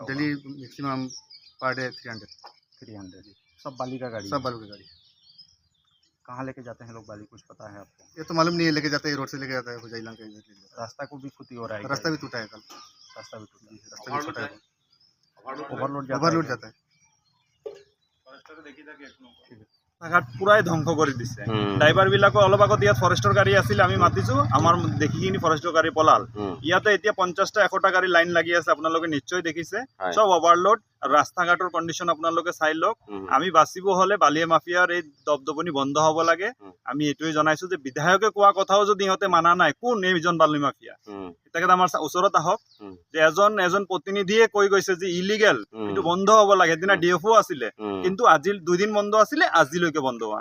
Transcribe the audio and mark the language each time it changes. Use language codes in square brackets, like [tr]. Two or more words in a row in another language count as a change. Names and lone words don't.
[en] daily maximum per day 300। [hi] सब बाली का गाड़ी? सब बालू की गाड़ी। कहाँ लेके जाते हैं लोग बाली, कुछ पता है आपको? ये तो मालूम नहीं है, लेके जाते हैं रोड से लेके जाता है हुजाइला के इधर लेके जाता रास्ता को भी क्षति हो रहा है है। क्या? रास्ता भी टूटा है कल, रास्ता भी टूटा है, रास्ता भी छोटा है, ओवरलोड जाता है। [as] ঘাট পুরাই ধ্বংস কৰি দিছে ড্ৰাইভাৰ বিলাকো অলপ আগত ইয়াত ফৰেষ্টৰ গাড়ী আছিল আমি মাতিছো আমাৰ দেখি কিনি ফৰেষ্টৰ গাড়ী পলাল ইয়াতে এতিয়া 50টা 100টা গাড়ী লাইন লাগি আছে আপোনালোকে নিশ্চয় দেখিছে সব ওভাৰলোড ৰাস্তা ঘাটৰ কণ্ডিশ্যন আপোনালোকে চাই লওক আমি বাচিব হলে বালিয়া মাফিয়াৰ এই দবদবনি বন্ধ হ'ব লাগে আমি এটোই জনাইছো যে বিধায়কে কোৱা কথাও যদি ইহঁতে মানা নাই কোন এইজন বালি মাফিয়া তেখেত আমাৰ ওচৰত আহক যে এজন প্ৰতিনিধিয়ে কৈ গৈছে যে ইলিগেল কিন্তু বন্ধ হ'ব লাগে দিনা ডিএফও আছিলে কিন্তু আজি 2 দিন বন্ধ আছিলে আজিলৈকে বন্ধ হোৱা